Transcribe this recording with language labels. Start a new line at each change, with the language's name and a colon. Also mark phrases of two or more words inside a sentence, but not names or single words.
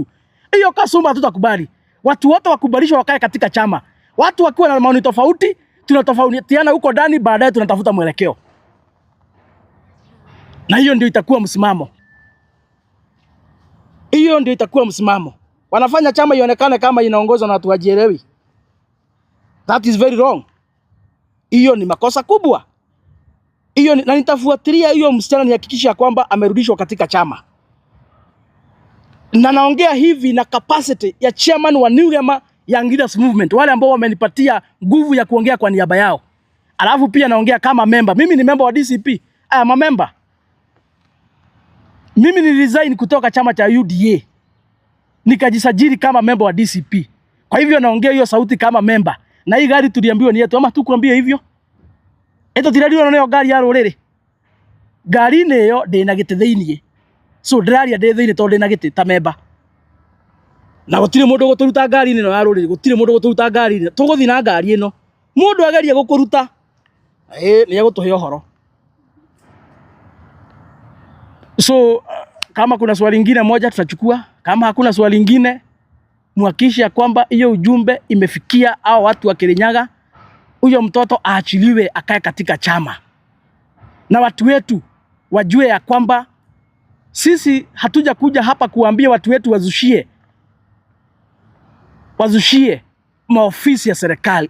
Swahili: Hiyo kasumba hatutakubali. Watu wote wakubalishwe wakae katika chama. Watu wakiwa na maoni tofauti, tunatofautiana huko ndani, baadaye tunatafuta mwelekeo. Na hiyo ndio itakuwa msimamo. Hiyo ndio itakuwa msimamo. Wanafanya chama ionekane kama inaongozwa na watu wajielewi.
English: That is very wrong.
Swahili: Hiyo ni makosa kubwa. Hiyo na nitafuatilia hiyo msichana nihakikisha kwamba amerudishwa katika chama. Na naongea hivi na capacity ya chairman wa New Gema Young Leaders Movement, wale ambao wamenipatia nguvu ya kuongea kwa niaba yao. Alafu pia naongea kama member. Mimi ni member wa DCP.
English: I am a member.
Swahili: Mimi ni resign kutoka chama cha UDA. Nikajisajili kama member wa DCP. Kwa hivyo naongea hiyo sauti kama member. Na hii gari tuliambiwa ni yetu, ama tukuambie hivyo? Eto tiradiwa na hiyo gari ya rorere.
Kikuyu: ngari-inĩ ĩyo ndĩna gĩtĩ thĩiniĩ, so ndĩraria ndĩ thĩiniĩ tondũ ndĩna gĩtĩ ta memba, na gũtirĩ mũndũ gũtũruta ngari-inĩ ĩno ya rũrĩrĩ, gũtirĩ mũndũ gũtũruta ngari-inĩ, tũgũthiĩ na ngari ĩno, mũndũ ageria gũkũruta nĩ egũtũhe ũhoro.
Swahili: So kama kuna swali lingine moja tutachukua, kama hakuna swali lingine, muhakikishe kwamba hiyo ujumbe imefikia hao watu wa Kirinyaga, huyo mtoto aachiliwe akae katika chama, na watu wetu wajue ya kwamba sisi hatuja kuja hapa kuambia watu wetu wazushie maofisi ya serikali.